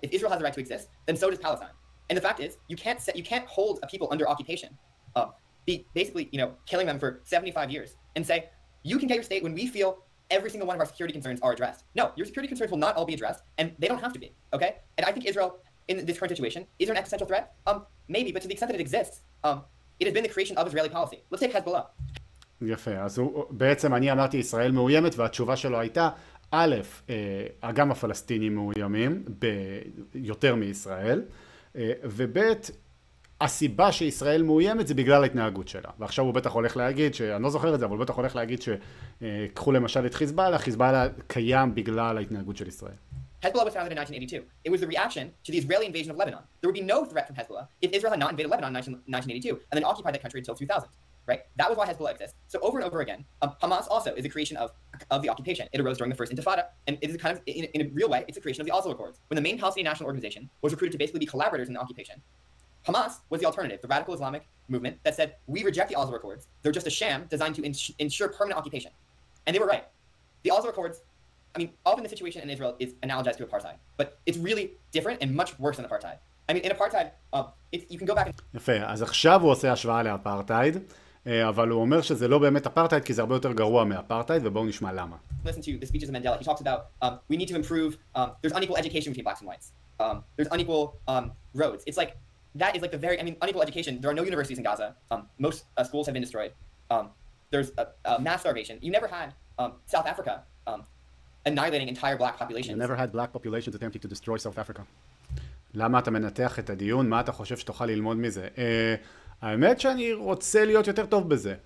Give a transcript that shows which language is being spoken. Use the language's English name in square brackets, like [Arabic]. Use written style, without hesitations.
[English] If Israel has the right to exist, then so does Palestine. And the fact is, you can't hold a people under occupation, basically killing them for 75 years, and say you can get your state when we feel every single one of our security concerns are addressed. No, your security concerns will not all be addressed, and they don't have to be. Okay? And I think Israel, in this current situation, is there an existential threat? Maybe, but to the extent that it exists, it has been the creation of Israeli policy. Let's take Hezbollah. [Hebrew] יפה, אז בעצם אני אמרתי ישראל מאוימת והתשובה שלו הייתה א', גם הפלסטינים מאוימים ביותר מישראל, וב', הסיבה שישראל מאוימת זה בגלל ההתנהגות שלה. ועכשיו הוא בטח הולך להגיד, אני לא זוכר את זה, אבל הוא בטח הולך להגיד שקחו למשל את חיזבאללה, חיזבאללה קיים בגלל ההתנהגות של ישראל. [English] Hezbollah was founded in 1982. It was the reaction to the Israeli invasion of Lebanon. There would be no threat from Hezbollah if Israel had not invaded Lebanon in 1982 and then occupied that country until 2000. Right? That was why Hezbollah exists. So over and over again, Hamas also is a creation of the occupation. It arose during the first Intifada, and it is kind of, in a real way, it's a creation of the Oslo Accords, when the main Palestinian national organization was recruited to basically be collaborators in the occupation. Hamas was the alternative, the radical Islamic movement that said, we reject the Oslo Accords. They're just a sham designed to ensure permanent occupation. And they were right. The Oslo Accords, I mean, often the situation in Israel is analogized to apartheid, but it's really different and much worse than apartheid. I mean, in apartheid, you can go back and... [Hebrew] יפה, אז עכשיו הוא עושה השוואה לאפרטהייד, אבל הוא אומר שזה לא באמת אפרטהייד, כי זה הרבה יותר גרוע מאפרטהייד, ובואו נשמע למה. [English] Listen to the speeches of Mandela. He talks about we need to improve, there's unequal education between blacks and whites. There's unequal roads. It's like, that is like the very, I mean, unequal education. There are no universities in Gaza. Most schools have been destroyed. There's a mass starvation. You never had South Africa annihilating entire black populations. You never had black populations attempting to destroy South Africa. [Hebrew] למה אתה מנתח את הדיון? מה אתה חושב שתוכל ללמוד מזה? האמת שאני רוצה להיות יותר טוב בזה.